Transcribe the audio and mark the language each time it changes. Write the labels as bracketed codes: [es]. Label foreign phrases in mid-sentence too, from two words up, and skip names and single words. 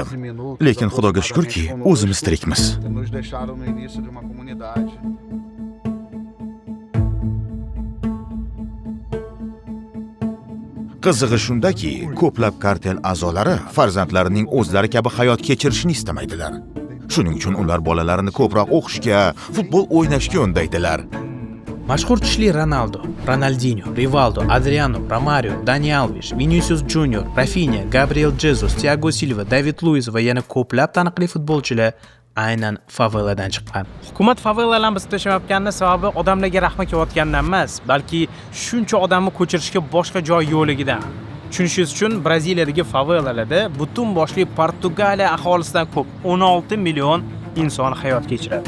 [uz] Lekin Xudoga shukrki, o'zimiz tirikmiz. Qizig'i shundaki, ko'plab kartel a'zolari farzandlarining o'zlari kabi hayot kechirishni istamaydilar. Shuning uchun ular bolalarini ko'proq o'qishga, futbol o'ynashga undaydilar. Mashhur tishli Ronaldo, Ronaldinho, Rivaldo, Adriano, Romario, Dani Alves, Vinicius Junior, Rafinha, Gabriel Jesus, Thiago Silva, David Luiz va yana ko'plab taniqli futbolchilar aynan faveladan chiqqan. Hukumat favelalarni biz tashlamayotganining sababi odamlarga rahmi kelayotganidan emas, balki shuncha odamni ko'chirishga boshqa joy yo'qligidan. Tushunishingiz uchun Braziliyadagi favelalarda butun boshli Portugaliya aholisidan ko'p 16 million inson hayot kechiradi.